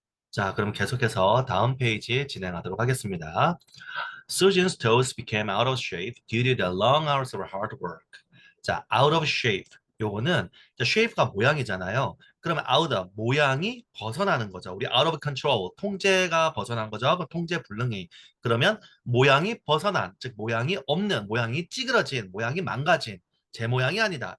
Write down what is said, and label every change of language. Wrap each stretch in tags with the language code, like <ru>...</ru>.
<ko>자, 그럼 계속해서 다음 페이지 진행하도록 하겠습니다.</ko> <en>Susan's toes became out of shape due to the long hours of hard work. 자, out of shape.</en> <ko>요거는 자, shape가 모양이잖아요. 그러면 out of 모양이 벗어나는 거죠. 우리</ko> <en>out of control</en> <ko>통제가 벗어난 거죠. 그 통제 불능이. 그러면 모양이 벗어난, 즉 모양이 없는, 모양이 찌그러진, 모양이 망가진, 제 모양이 아니다.</ko>